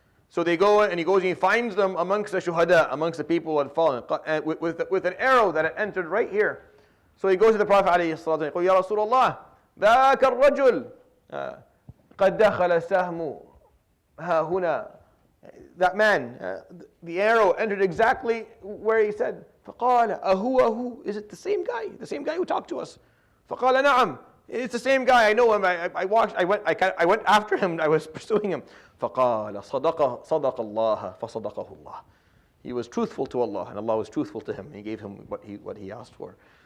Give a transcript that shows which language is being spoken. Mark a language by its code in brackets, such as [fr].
[en] So they go, and he goes and he finds them amongst the shuhada, amongst the people who had fallen, with an arrow that had entered right here. So he goes to the Prophet ﷺ, [ar] يا رسول الله ذاك الرجل قد دخل سهم ها هنا. [en] That man, the arrow entered exactly where he said. [ar] فقال أهو [en] is it the same guy who talked to us? [ar] فقال نعم. [en] It's the same guy. I know him. I went after him. I was pursuing him. [ar] فقال صدق الله فصدقه الله. [en] He was truthful to Allah, and Allah was truthful to him. He gave him what he asked for.